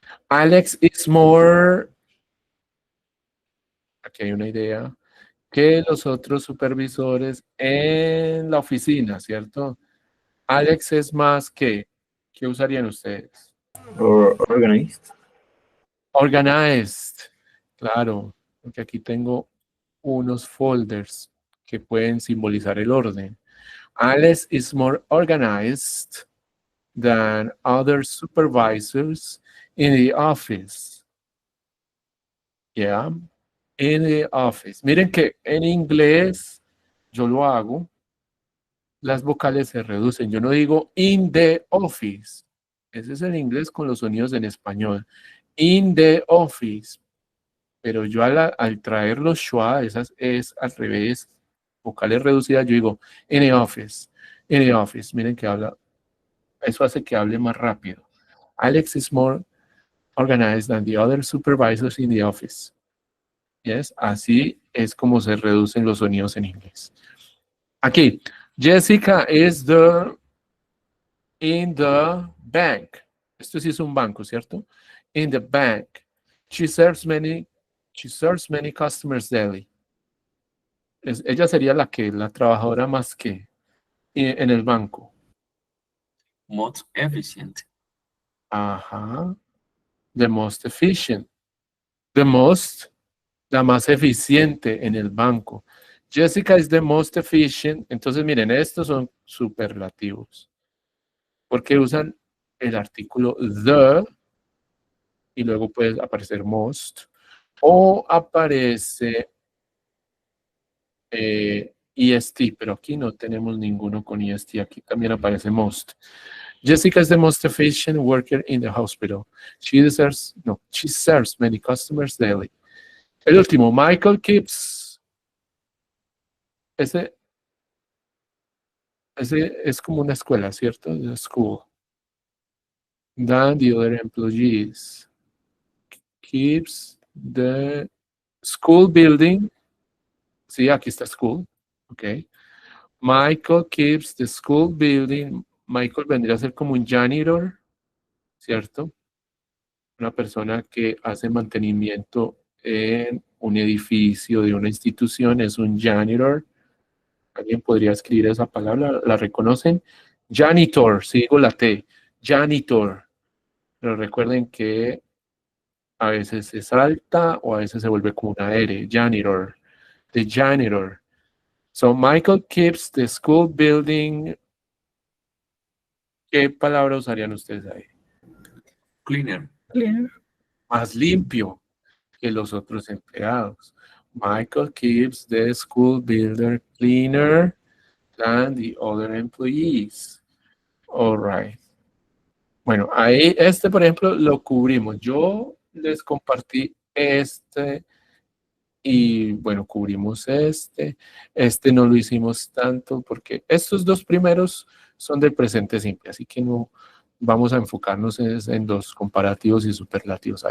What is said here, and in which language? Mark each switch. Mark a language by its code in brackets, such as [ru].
[en] Alex is more, [es] aquí hay una idea, que los otros supervisores en la oficina, ¿cierto? Alex es más que, ¿qué usarían ustedes? [en] Or organized. [es] Organized, claro, porque aquí tengo unos folders que pueden simbolizar el orden. [en] Alex is more organized than other supervisors in the office. Yeah, in the office. [es] Miren que en inglés yo lo hago, las vocales se reducen. Yo no digo [en] in the office. [es] Ese es el inglés con los sonidos en español. [en] In the office. [es] Pero yo al traer los schwa, esas es al revés, vocales reducidas, yo digo [en] in the office. In the office. [es] Miren que habla. Eso hace que hable más rápido. [en] Alex is more organized than the other supervisors in the office. [es] Yes, así es como se reducen los sonidos en inglés. [en] Aquí, Jessica is in the bank. [es] Esto sí es un banco, ¿cierto? [en] In the bank. She serves many customers daily. [es] Ella sería la trabajadora más que en el banco. [en] Most efficient. Ajá. The most efficient. [es] La más eficiente en el banco. [en] Jessica is the most efficient. [es] Entonces, miren, estos son superlativos. Porque usan el artículo the y luego puede aparecer most. O aparece EST, pero aquí no tenemos ninguno con EST. Aquí también aparece most. [en] Jessica is the most efficient worker in the hospital. She serves many customers daily. [es] El último, Michael keeps. Ese es como una escuela, ¿cierto? [en] The school. Than the other employees. Keeps the school building. [es] Sí, aquí está [en] school. Ok. Michael keeps the school building. [es] Michael vendría a ser como un janitor, ¿cierto? Una persona que hace mantenimiento en un edificio de una institución, es un janitor. ¿Alguien podría escribir esa palabra? ¿La reconocen? Janitor, si digo la T, janitor. Pero recuerden que a veces se salta o a veces se vuelve como una R, janitor, [en] the janitor. So Michael keeps the school building. [es] ¿Qué palabra usarían ustedes ahí? [en] Cleaner. Cleaner. [es] Más limpio que los otros empleados. [en] Michael keeps the school building cleaner than the other employees. All right. [es] Bueno, ahí por ejemplo, lo cubrimos. Yo les compartí y bueno, cubrimos este no lo hicimos tanto porque estos dos primeros son del presente simple, así que no vamos a enfocarnos en los comparativos y superlativos.